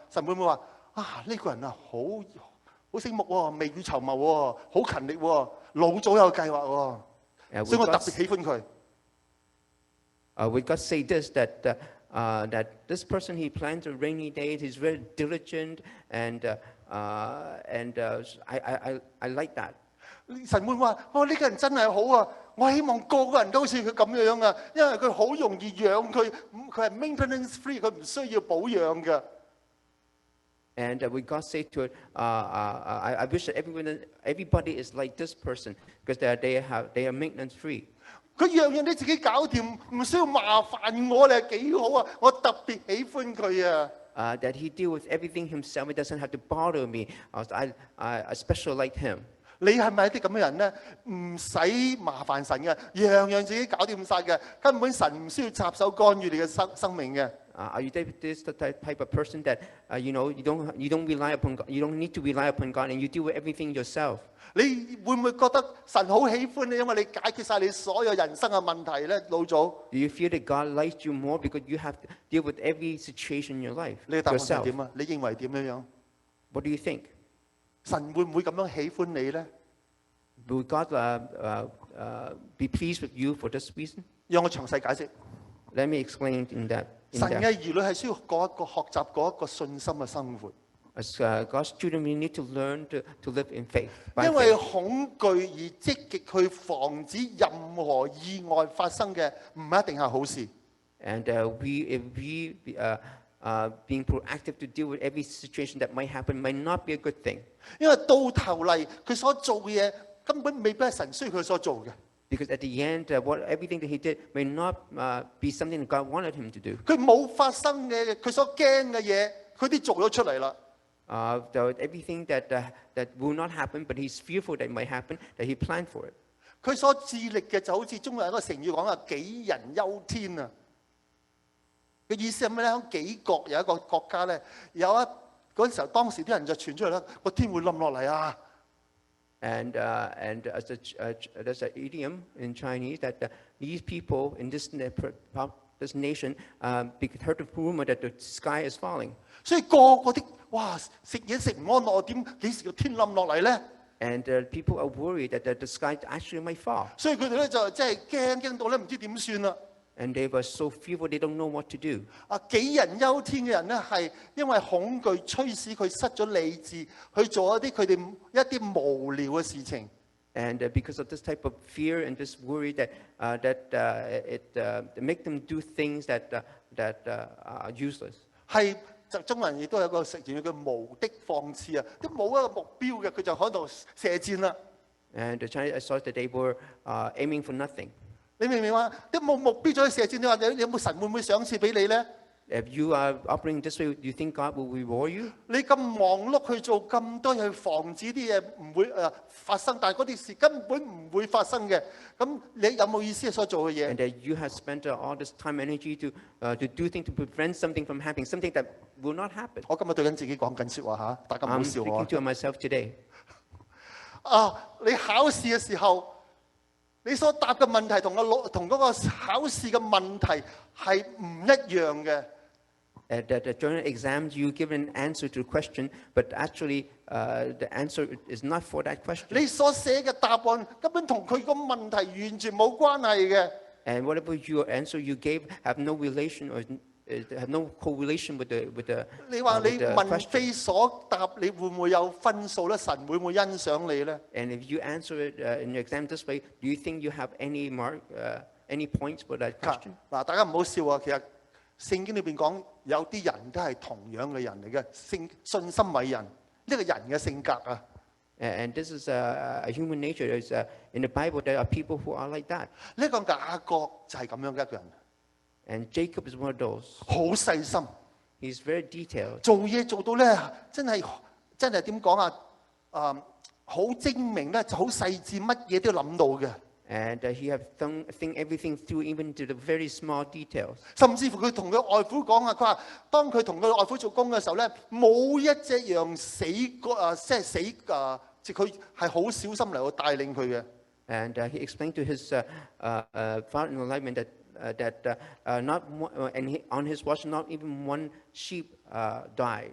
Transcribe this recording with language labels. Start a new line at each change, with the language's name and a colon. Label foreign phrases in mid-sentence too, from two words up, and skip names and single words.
Cantonese: 神會唔會話呢個人好醒目喎，未雨綢繆喎，好勤力喎，老早有計劃喎，所以我特別喜歡佢。
English: Would God say this that this person he plans a rainy day, he's very diligent, and I like that.
Cantonese: 神會話：呢個人真係好啊！我希望個個人都好似佢咁樣啊，因為佢好容易養佢，佢係
English: maintenance free，
Cantonese: 佢唔需要保養嘅。
English: And would God say to it, I wish that everybody is like this person because they are maintenance free.
Cantonese: 佢樣樣都自己搞掂，唔需要麻煩我咧，幾好啊！我特別喜歡佢啊
English: ！That he deal with everything himself, he doesn't have to bother me. I especially like him.
Cantonese: 你係咪一啲咁嘅人咧？唔使麻煩神嘅，樣樣自己搞掂晒嘅，根本神唔需要插手干預你嘅生命嘅。
English: Are you this type of person that you don't rely upon God, you don't need to rely upon God, and you deal with everything yourself?
Cantonese: 你會唔會覺得神好喜歡你，因為你解決晒你所有人生嘅問題咧？老早
English: Do you feel that God likes you more because you have to deal with every situation in your life
Cantonese: 你嘅答案係
English: yourself?
Cantonese: 點啊？你認為點樣？
English: What do you think?
Cantonese: 神會唔會咁樣喜歡你咧？
English: Will God be pleased with you for this reason?
Cantonese: 讓我詳細解釋。
English: Let me explain in that.
Cantonese: 神嘅兒女係需要過一個學習過一個信心嘅生活。
English: As God's children, we need to learn to live in faith.
Cantonese: 因為恐懼而積極去防止任何意外發生嘅，唔一定係好事。
English: And if we being proactive to deal with every situation that might happen might not be a good thing.
Cantonese: 因為到頭嚟佢所做嘅嘢根本未必係神需要佢所做嘅。
English: Because at the end, everything that he did may not be something that God wanted him to do.
Cantonese: 佢冇發生嘅，佢所驚嘅嘢，佢都做咗出嚟啦。
English: Everything that will not happen, but he's fearful that it might happen, that he planned for it.
Cantonese: 佢所致力嘅就好似中國有一個成語講啊，杞人憂天啊。嘅意思係咩咧？喺幾國有一個國家咧，嗰陣時候當時啲人就傳出嚟啦，個天會冧落嚟啊！
English: And there's an idiom in Chinese that these people in this nation heard the rumor that the sky is falling.
Cantonese: 所以個個啲哇食嘢食唔安樂，幾時個天冧落嚟咧？
English: And people are worried that the sky actually might fall.
Cantonese: 所以佢哋咧就真係驚到咧唔知點算啦。
English: And they were so fearful they don't know what to do.
Cantonese: 杞人憂天嘅人咧，係因為恐懼驅使佢失咗理智，去做佢哋一啲無聊嘅事情。
English: And because of this type of fear and this worry that it make them do things that are useless.
Cantonese: 係中國人亦都有一個成語叫無的放矢啊，都冇一個目標嘅，佢就喺度射箭啦。
English: And the Chinese, I saw that they were aiming for nothing.
Cantonese: 你明唔明啊？都冇目標咗去射箭，你話你有冇神會唔會賞賜俾你咧？
English: If you are operating this way, do you think God will reward you?
Cantonese: 你咁忙碌去做咁多嘢，去防止啲嘢唔會發生，但係嗰啲事根本唔會發生嘅。咁你有冇意思所做嘅嘢？
English: And you have spent all this time and energy to do things to prevent something from happening, something that will not happen.
Cantonese: 我今日對緊自己講緊説話嚇，大家唔好
English: I'm
Cantonese: 笑我
English: speaking。to myself today.
Cantonese: 你考試嘅時候，你所答嘅問題同嗰個考試嘅問題係唔一樣嘅。
English: During exams, you give an answer to a question, but actually the answer is not for that question.
Cantonese: 你所寫嘅答案根本同佢個問題完全冇關係嘅。
English: And whatever your answer you gave have no relation or have no correlation with the
Cantonese: 你話你
English: with the
Cantonese: 問
English: question.
Cantonese: 非所答，你會唔會有分數咧？神會唔會欣賞你咧？
English: And if you answer it in your exam this way, do you think you have any mark, any points for that question?
Cantonese: 嗱，大家唔好笑啊！其實聖經裏邊講有啲人都係同樣嘅人嚟嘅，信心偉人呢個人嘅性格啊。
English: And this is a human nature. In the Bible, there are people who are like that.
Cantonese: 呢個雅各就係咁樣嘅一個人，
English: And Jacob is one of those.
Cantonese: 好細心，
English: He's very detailed.
Cantonese: 做嘢做到咧，真係點講啊？好精明咧，就好細緻，乜嘢都諗到嘅。
English: And he have think everything through, even to the very small details.
Cantonese: 甚至乎佢同佢外父講啊，佢話當佢同佢外父做工嘅時候咧，冇一隻羊死過即係佢係好小心嚟到帶領佢嘅。
English: And he explained to his father-in-law that not one, and on his watch, not even one sheep died.